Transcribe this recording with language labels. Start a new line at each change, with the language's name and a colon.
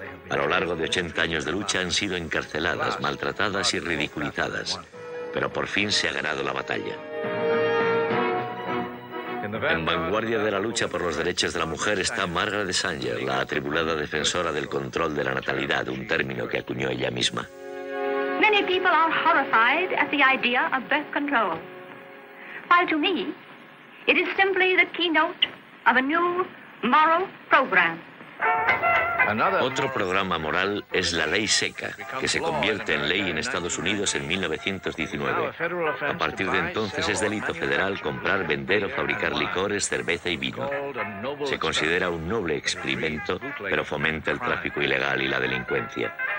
Spanish: A lo largo de 80 años de lucha han sido encarceladas, maltratadas y ridiculizadas, pero por fin se ha ganado la batalla. En vanguardia de la lucha por los derechos de la mujer está Margaret Sanger, la atribulada defensora del control de la natalidad, un término que acuñó ella misma.
English: Many people are horrified at the idea of birth control, while to me, it is simply the keynote of a new moral program.
Spanish: Otro programa moral es la ley seca, que se convierte en ley en Estados Unidos en 1919. A partir de entonces es delito federal comprar, vender o fabricar licores, cerveza y vino. Se considera un noble experimento, pero fomenta el tráfico ilegal y la delincuencia.